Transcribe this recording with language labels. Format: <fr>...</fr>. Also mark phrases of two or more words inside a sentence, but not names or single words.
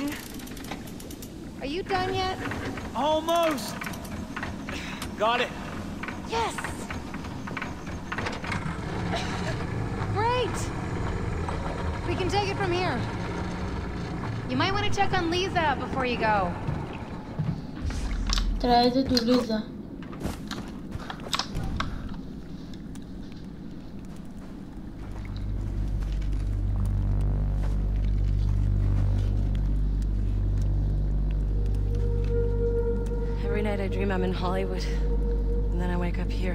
<en>Are you done yet? Almost! Got it. Yes! Great! We can take it from here. You might want to check on Lisa before you go.</en> <bg>Трябва да до Лиза.</bg> <en>Every night I dream I'm in Hollywood, and then I wake up here.</en>